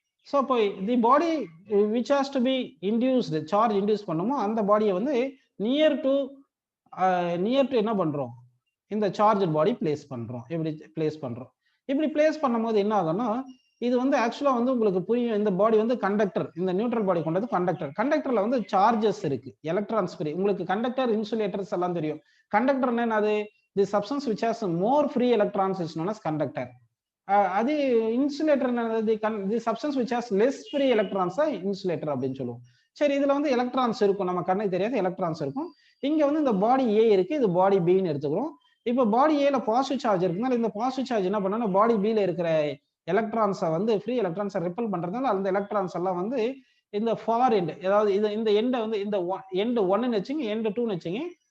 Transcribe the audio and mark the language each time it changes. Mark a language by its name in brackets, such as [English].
[Tamil] So இப்போ [English] the body which has to be induced, [Tamil] charge induce பண்ணுமோ அந்த பாடியை வந்து நியர் டு என்ன பண்றோம், இந்த சார்ஜ் பாடி பிளேஸ் பண்றோம். இப்படி பிளேஸ் பண்றோம். இப்படி பிளேஸ் பண்ணும்போது என்ன ஆகும்னா, இது வந்து ஆக்சுவலா வந்து உங்களுக்கு புரியும். இந்த பாடி வந்து கண்டக்டர், இந்த நியூட்ரல் பாடி கொண்டது கண்டக்டர். கண்டக்டர்ல வந்து சார்ஜஸ் இருக்கு, எலக்ட்ரான்ஸ் ஃப்ரீ. உங்களுக்கு கண்டக்டர், இன்சுலேட்டர்ஸ் எல்லாம் தெரியும். கண்டக்டர் என்னது, [English] The substance which has more free electrons is known as conductor. [Tamil] அது இன்சுலேட்டர் என்னது, [English] the substance which has less free electrons insulator [Tamil] அப்படின்னு சொல்லுவோம். சரி, இதுல வந்து எலக்ட்ரான்ஸ் இருக்கும், நம்ம கண்ணுக்கு தெரியாது எலக்ட்ரான்ஸ் இருக்கும். இங்க வந்து இந்த பாடி ஏ இருக்கு, இது பாடி பின்னு எடுத்துக்கிறோம். இப்போ பாடி ஏல பாசிட்டிவ் சார்ஜ் இருக்குனால இந்த பாசிட்டிவ் சார்ஜ் என்ன பண்ணா, பாடி பில இருக்கிற எலக்ட்ரான்ஸை வந்து ஃப்ரீ எலக்ட்ரான்ஸை ரிப்பல் பண்றதுனால அந்த எலக்ட்ரான்ஸ் எல்லாம் வந்து இந்த ஃபார் எண்ட், அதாவது இந்த எண்டை வந்து இந்த எண்ட் 1ன்னு வச்சுங்க, எண்ட் 2ன்னு வச்சுங்க.